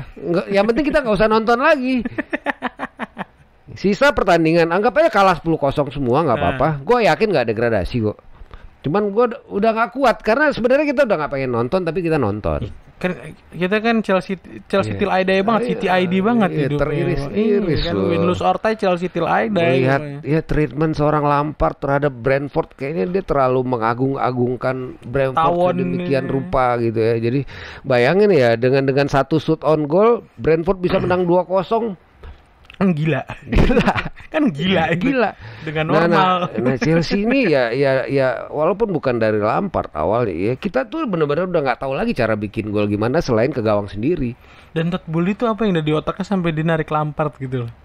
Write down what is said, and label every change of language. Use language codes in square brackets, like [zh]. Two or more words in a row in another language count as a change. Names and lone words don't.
[id] Yang penting kita nggak usah nonton lagi. Sisa pertandingan anggap aja kalah 10-0 semua nggak apa-apa. Gue yakin nggak degradasi kok. Cuman gue udah nggak kuat karena sebenarnya kita udah nggak pengen nonton tapi kita nonton. Kan kita kan Chelsea [en] till I die [id] banget, City ID banget hidupnya. Teriris-iris [en] kan win lose or tie Chelsea till I die. [id] Lihat ya treatment seorang Lampard terhadap Brentford, kayaknya dia terlalu mengagung-agungkan Brentford demikian rupa gitu ya. Jadi bayangin ya, dengan 1 [en] shoot on goal [id] Brentford bisa menang 2-0. Gila. Kan gila. Dengan normal. Nah Chelsea ini ya walaupun bukan dari Lampard awalnya ya, kita tuh benar-benar udah nggak tahu lagi cara bikin gol gimana selain ke gawang sendiri. Dan Todd Boehly itu apa yang ada di otaknya sampai dinarik Lampard gitu loh.